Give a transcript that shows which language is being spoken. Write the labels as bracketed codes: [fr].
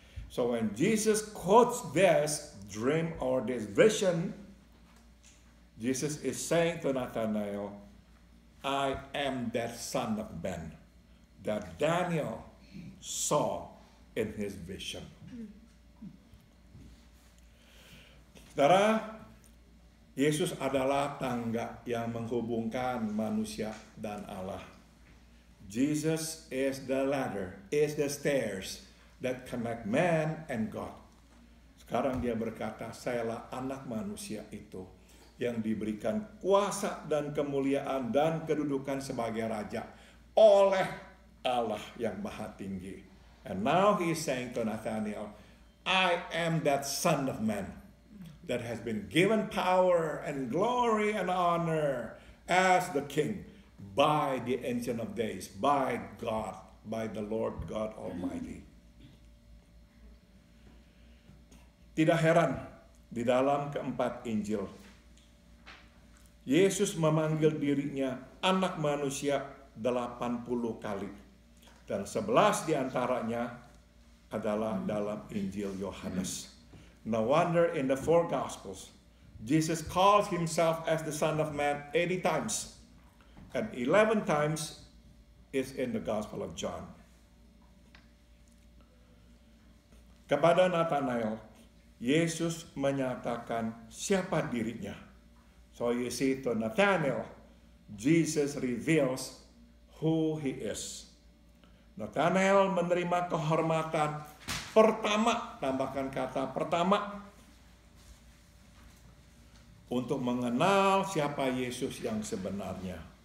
[en] So when Jesus quotes this dream or this vision, Jesus is saying to Nathanael, I am that Son of Man that Daniel saw in his vision. [id] Saudara, Yesus adalah tangga yang menghubungkan manusia dan Allah. [en] Jesus is the ladder, is the stairs that connect man and God. [id] Sekarang dia berkata, sayalah anak manusia itu yang diberikan kuasa dan kemuliaan dan kedudukan sebagai raja oleh Allah yang maha tinggi. [en] And now he is saying to Nathanael, I am that Son of Man that has been given power and glory and honor as the King by the Ancient of Days, by God, by the Lord God Almighty. [id] Tidak heran di dalam keempat Injil, Yesus memanggil dirinya anak manusia 80 kali. Dan 11 diantaranya adalah dalam Injil Yohanes. [en] No wonder in the 4 Gospels, Jesus calls himself as the Son of Man 80 times. And 11 times is in the Gospel of John. [id] Kepada Nathanael, Yesus menyatakan siapa dirinya. [en] So you see, to Nathanael, Jesus reveals who he is. [id] Nathanael menerima kehormatan pertama, tambahkan kata pertama, untuk mengenal siapa Yesus yang sebenarnya.